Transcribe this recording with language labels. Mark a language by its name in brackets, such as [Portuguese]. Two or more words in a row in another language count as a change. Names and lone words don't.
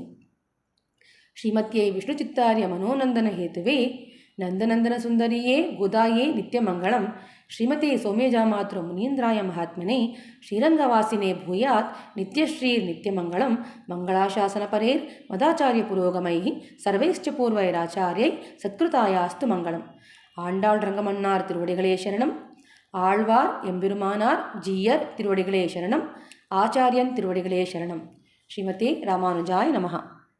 [Sanskrit] ಶ್ರೀಮತ್ಯೈ ವಿಷ್ಣುಚಿತ್ತಾರ್ಯ ಮನೋನಂದನ ಹೇತುವೆ ನಂದನಂದನ ಸುಂದರಿಯೇ ಗೋದಾಯೇ ನಿತ್ಯಮಂಗಳಂ. ಶ್ರೀಮತೆ ಸೌಮ್ಯಜಾಮಾತೃ ಮುನೀಂದ್ರಾಯ ಮಹಾತ್ಮನೆ ಶ್ರೀರಂಗವಾಸಿನೇ ಭೂಯಾತ್ ನಿತ್ಯಶ್ರೀರ್ ನಿತ್ಯಮಂಗಳಂ. ಮಂಗಳಾಶಾಸನ ಪರೇರ್ ಮದಾಚಾರ್ಯ ಪುರೋಗಮೈ ಸರ್ವೈಶ್ಚ ಪೂರ್ವೈರಾಚಾರ್ಯೈ ಸತ್ಕೃತಾಯಾಸ್ತು ಮಂಗಳಂ. [Tamil] ஆண்டாள் ரங்கமன்னார் திருவடிகளே சரணம். ஆழ்வார் எம்பெருமானார் ஜீயர் திருவடிகளே சரணம். ஆச்சாரியன் திருவடிகளே சரணம். [Sanskrit] श्रीमते रामानुजाय नमः.